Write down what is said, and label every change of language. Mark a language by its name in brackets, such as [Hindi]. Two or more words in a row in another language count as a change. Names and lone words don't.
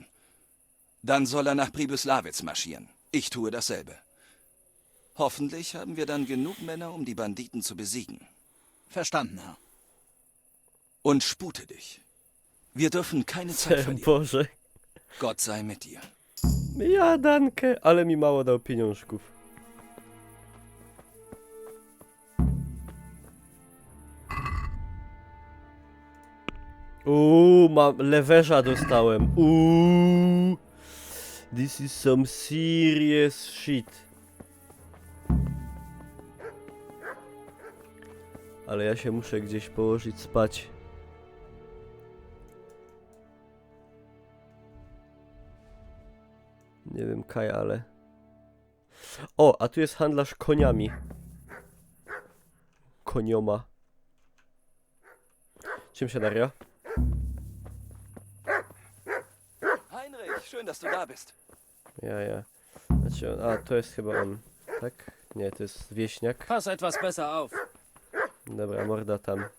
[German] Dann soll er nach Pribuslawitz marschieren. Ich tue dasselbe. Hoffentlich haben wir dann genug Männer, um die Banditen zu besiegen. Verstanden, Herr. Und spute dich. Wir dürfen keine Zeit verlieren. [Polish] Boże. [German] Gott sei mit dir. Ja, danke, [Polish] ale mi mało dał pieniążków. Lewerza dostałem. [English] This is some serious shit. [Polish] Ale ja się muszę gdzieś położyć spać. Nie wiem, Kaj, ale... O, a tu jest handlarz koniami. Konioma. Czym się Daria? [German] Heinrich, schön, dass du da bist. Ja. [Polish] Znaczy, a, to jest chyba on. Tak? Nie, to jest wieśniak. [German] Pass etwas besser auf. [Polish] Dobra, morda tam.